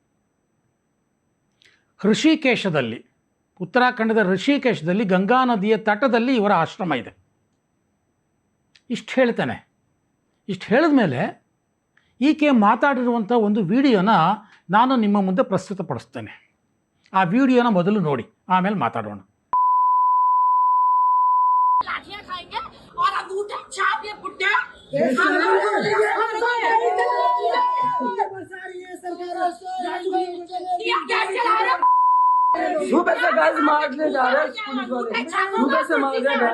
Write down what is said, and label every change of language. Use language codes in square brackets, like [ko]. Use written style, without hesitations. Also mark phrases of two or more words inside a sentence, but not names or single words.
[kn] ಋಷಿಕೇಶದಲ್ಲಿ, ಉತ್ತರಾಖಂಡದ ಋಷಿಕೇಶದಲ್ಲಿ ಗಂಗಾ ನದಿಯ ತಟದಲ್ಲಿ ಇವರ ಆಶ್ರಮ ಇದೆ. ಇಷ್ಟು ಹೇಳ್ತೇನೆ. ಇಷ್ಟು ಹೇಳಿದ ಮೇಲೆ ಈಕೆ ಮಾತಾಡಿರುವಂಥ ಒಂದು ವಿಡಿಯೋನ ನಾನು ನಿಮ್ಮ ಮುಂದೆ ಪ್ರಸ್ತುತಪಡಿಸ್ತೇನೆ. ಆ ವಿಡಿಯೋನ ಮೊದಲು ನೋಡಿ, ಆಮೇಲೆ ಮಾತಾಡೋಣ. [hi] सुबह से गैस मारने जा रहे हैं पुलिस वाले, सुबह से मार रहे हैं।